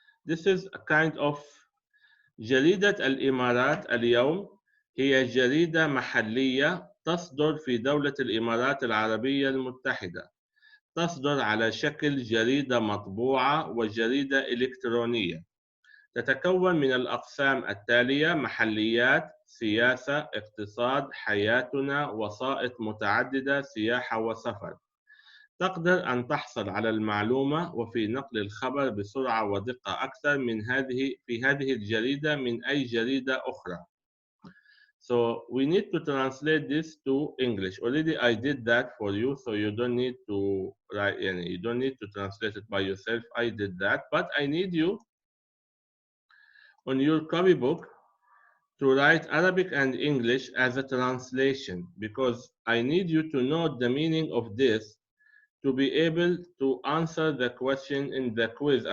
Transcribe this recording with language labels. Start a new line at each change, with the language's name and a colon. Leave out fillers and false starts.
English: This is a kind of جريدة الإمارات اليوم.
Arabic: هي جريدة محلية تصدر في دولة الإمارات العربية المتحدة. تصدر على شكل جريدة مطبوعة وجريدة إلكترونية. تتكون من الأقسام التالية: محليات، سياسة، اقتصاد، حياتنا، وسائط متعددة، سياحة وسفر. تقدر أن تحصل على المعلومة وفي نقل الخبر بسرعة ودقة أكثر في هذه الجريدة من أي جريدة أخرى.
English: So we need to translate this to English. Already I did that for you, so you don't need to write any. You don't need to translate it by yourself. I did that, but I need you on your copybook to write Arabic and English as a translation, because I need you to know the meaning of this to be able to answer the question in the quiz.